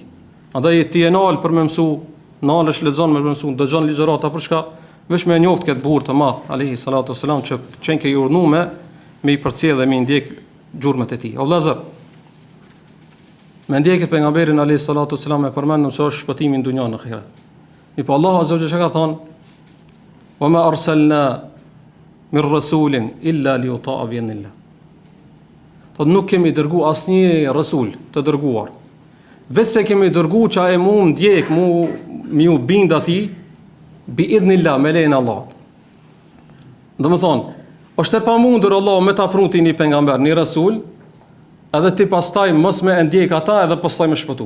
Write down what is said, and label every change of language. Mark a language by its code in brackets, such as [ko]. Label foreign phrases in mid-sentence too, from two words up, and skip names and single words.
[sq] Andaj ti e nal për më mësu, nalesh lexon me mësu, dëgjon ligjërata për çka veç me njoft këtë burr të madh [ar] عليه الصلاة والسلام [sq] që çen ke urdhëruar me i përcjell dhe me ndjek gjurmët e tij. O vëllazër, me ndjekje pejgamberin [ar] عليه الصلاة والسلام [sq] e përmendëm se është shpëtimi në dunjë në ahiret. Po Allahu [ar] عز وجل [sq] ka thonë: [ar] "وما أرسلنا من رسول إلا ليطاع بإذن الله." [sq] Po nuk kemi dërgu asnjë rasul të dërguar. Vetë kemi dërgu që e mu ndjek, mu bind atij [ar] بإذن الله, [sq] me lejen e Allahut. Do të thonë, është e pamundur Allah me ta pruti një pejgamber, një rasul, edhe ti pastaj mos me ndjek ata edhe pastaj me shpëtu.